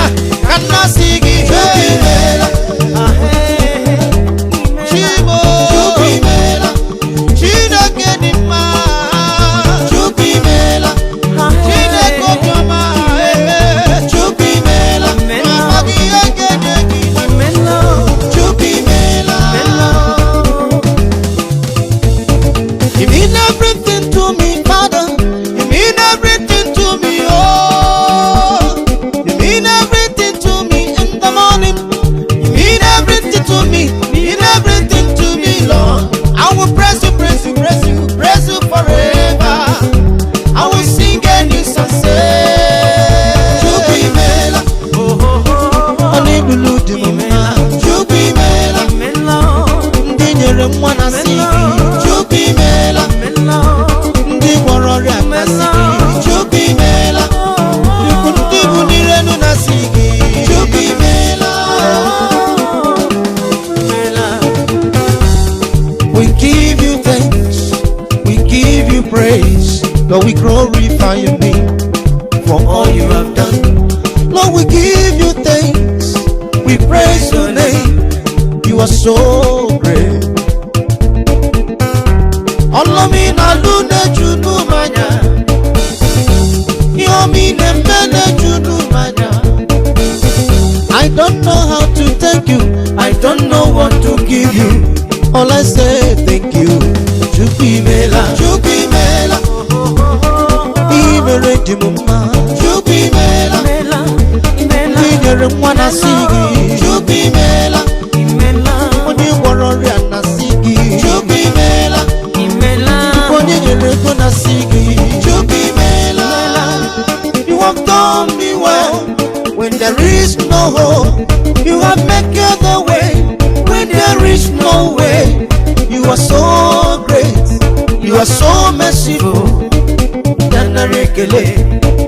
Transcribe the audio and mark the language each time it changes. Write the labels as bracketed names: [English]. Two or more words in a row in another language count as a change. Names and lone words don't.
[Igbo] Ka m na-asị gị. Chukwu imela. Chimo. Chukwu imela. Chineke dị mma. Chukwu imela. Chineke obiọma. Chukwu imela. Amaghị ihe ga-enye gị. Chukwu imela. [English] You mean everything to me, Father. You mean everything to me, oh. You mean everything to me in the morning. You mean everything to me. You mean everything to me, Lord. I will praise you, praise you, praise you, praise you forever. I will sing a new song, say, [Igbo] Chukwu imela. Olilulu dị m mma. Chukwu imela. Ndị nyere nwa na si gị. Chukwu imela. Ndị gwọrọ ọrịa na si gị. Chukwu imela. Ndị bụ n'irenu na si gị. Chukwu imela. [English] We give you thanks, we give you praise, Lord, we glorify your name for all you have done. Lord, we give you thanks, we praise your name, you are so great. Olomina lune junu manya, Yomine mene junu manya. I don't know how to thank you, I don't know what to give you. All I say, thank you. [Igbo] Chukwu imela. Chukwu imela. Imere dị m mma. Chukwu imela. Inyere nwa na si gị. Chukwu imela. Onye gwọrọ ọrịa na si gị. Chukwu imela. Onye nyere ego na si gị. Chukwu imela. [English] You have done me well when there is no hope. You have made the way when there is no way. You are so great. You are so merciful.